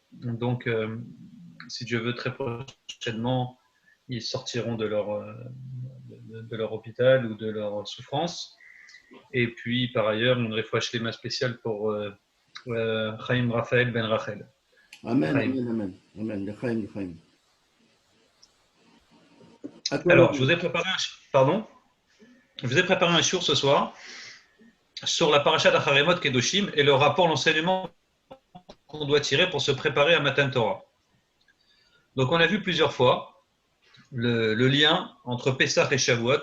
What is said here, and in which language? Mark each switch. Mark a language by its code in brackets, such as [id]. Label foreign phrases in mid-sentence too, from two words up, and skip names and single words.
[fr] Donc, si Dieu veut, très prochainement, ils sortiront de leur hôpital ou de leur souffrance. Et puis, par ailleurs, une [he] רפואה שלמה [fr] spéciale pour Chaim Raphaël Ben Rachel. Amen, Chaim. [he] אמן, אמן. אמן. לחיים, לחיים. [fr] Alors, je vous ai préparé un shiur ce soir sur la paracha d'Acharemot Kedoshim et le rapport, l'enseignement qu'on doit tirer pour se préparer à Matan Torah. Donc, on a vu plusieurs fois le lien entre Pessah et Shavuot.